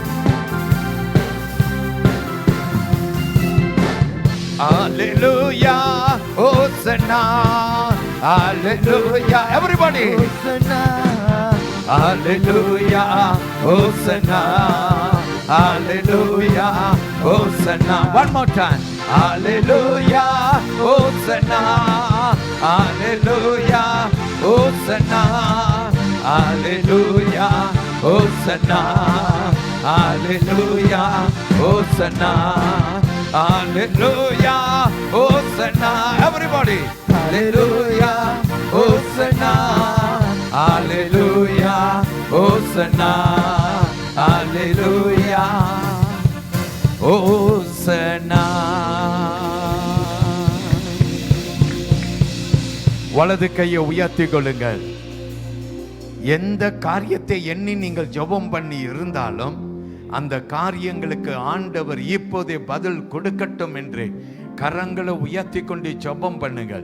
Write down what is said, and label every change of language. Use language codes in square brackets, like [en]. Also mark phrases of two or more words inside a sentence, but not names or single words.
[en] Hallelujah, Hosanna, Hallelujah, everybody. Hallelujah, Hosanna, Hallelujah, Hosanna. One more time. Hallelujah, Hosanna, Hallelujah, Hosanna, Hallelujah, Hosanna, Hallelujah, Hosanna, Hallelujah, Hosanna. Everybody. Hallelujah, Hosanna, Hallelujah, Hosanna, Hallelujah, Hosanna. [ta] வலது கையை உயர்த்தி கொள்ளுங்கள். எந்த காரியத்தை எண்ணி நீங்கள் ஜெபம் பண்ணி இருந்தாலும் அந்த காரியங்களுக்கு ஆண்டவர் இப்போதே பதில் கொடுக்கட்டும் என்று கரங்களை உயர்த்தி கொண்டு ஜெபம் பண்ணுங்கள்.